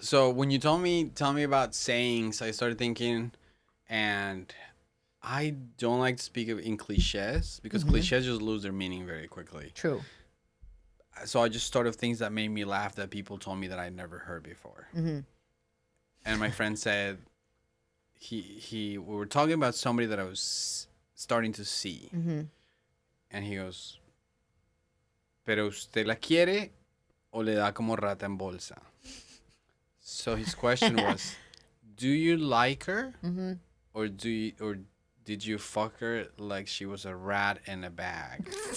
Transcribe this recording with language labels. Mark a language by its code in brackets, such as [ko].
[en] So when you tell me about sayings, I started thinking, and I don't like to speak in cliches because cliches just lose their meaning very quickly. True. So I just thought of things that made me laugh that people told me that I'd never heard before. And my friend said, we were talking about somebody that I was starting to see. And he goes, [es] pero usted la quiere o le da como rata en bolsa? [en] So his question was, do you like her, or did you fuck her like she was a rat in a bag?